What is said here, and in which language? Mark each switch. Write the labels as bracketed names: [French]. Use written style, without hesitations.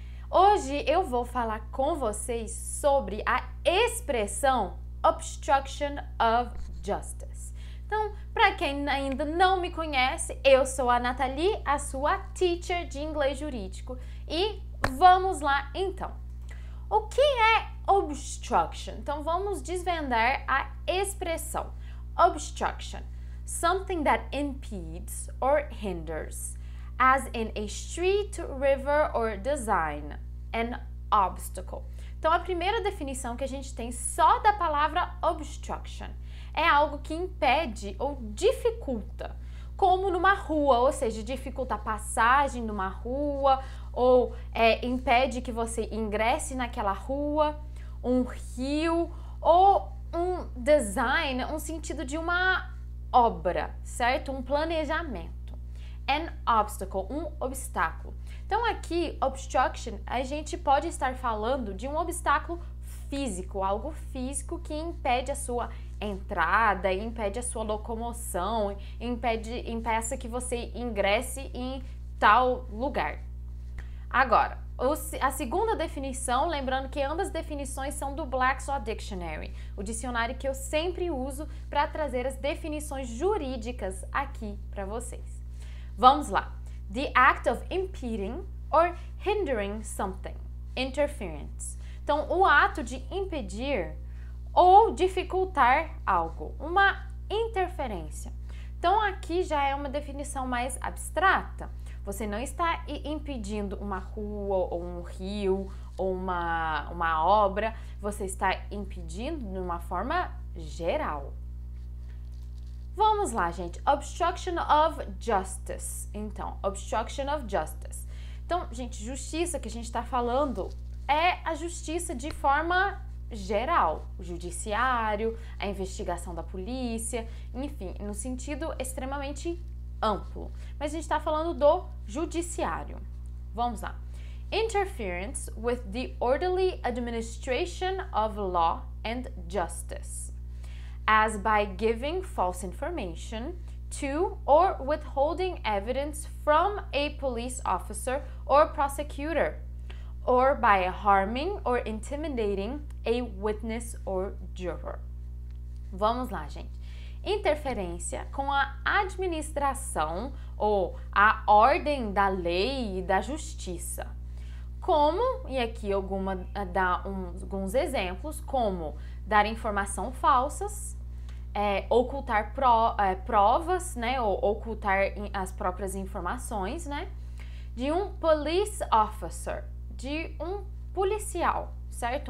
[Portuguese] Hoje eu vou falar com vocês sobre a expressão obstruction of justice. Então, para quem ainda não me conhece, eu sou a Nathalie, a sua teacher de inglês jurídico, e vamos lá então. O que é obstruction? Então, vamos desvendar a expressão. [English] Obstruction, something that impedes or hinders, as in a street, river or design, an obstacle. [Portuguese] Então, a primeira definição que a gente tem só da palavra obstruction é algo que impede ou dificulta, como numa rua, ou seja, dificulta a passagem numa rua, ou impede que você ingresse naquela rua, um rio, ou um design, um sentido de uma obra, certo? Um planejamento. [English] An obstacle, [Portuguese] um obstáculo. Então aqui, obstruction, a gente pode estar falando de um obstáculo físico, algo físico que impede a sua entrada, impede a sua locomoção, impeça que você ingresse em tal lugar. Agora, a segunda definição, lembrando que ambas definições são do Black's Law Dictionary, o dicionário que eu sempre uso para trazer as definições jurídicas aqui para vocês. Vamos lá. [English] The act of impeding or hindering something. Interference. [Portuguese] Então, o ato de impedir ou dificultar algo. Uma interferência. Então, aqui já é uma definição mais abstrata. Você não está impedindo uma rua, ou um rio, ou uma obra. Você está impedindo de uma forma geral. Vamos lá, gente. Obstruction of justice. Então, obstruction of justice. Então, gente, justiça que a gente está falando é a justiça de forma geral. O judiciário, a investigação da polícia, enfim, no sentido extremamente amplo. Mas a gente está falando do judiciário. Vamos lá. [English] Interference with the orderly administration of law and justice, as by giving false information to or withholding evidence from a police officer or prosecutor, or by harming or intimidating a witness or juror. [Portuguese] Vamos lá, gente. Interferência com a administração ou a ordem da lei e da justiça. Como, e aqui alguns exemplos, como dar informação falsas, ocultar provas, né, ou ocultar as próprias informações, né, de um police officer, de um policial, certo?